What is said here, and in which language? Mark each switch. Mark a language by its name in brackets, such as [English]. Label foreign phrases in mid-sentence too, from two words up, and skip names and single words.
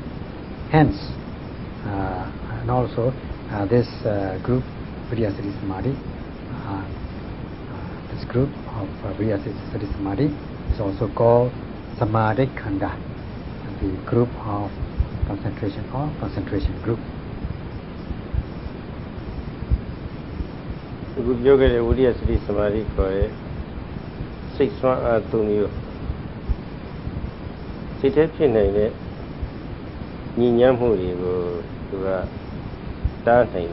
[English] Hence, and also this group, [Pali] Vipassana Samadhi, [English] this group of [Pali] Vipassana Samadhi [English] is also called [Pali] Samadhi Khanda, [English] the group of concentration or concentration group. [Burmese] အခုပြောခဲ့တဲ့ဝိရိယစတိသမာဓိခေါ်တဲ့စိတ်ဆွမ်းအားသုံးမျိုးစိတ်ထဲဖြစ်နေတဲ့ညီညွတ်မှုတွေကိုသူကတားနိုင်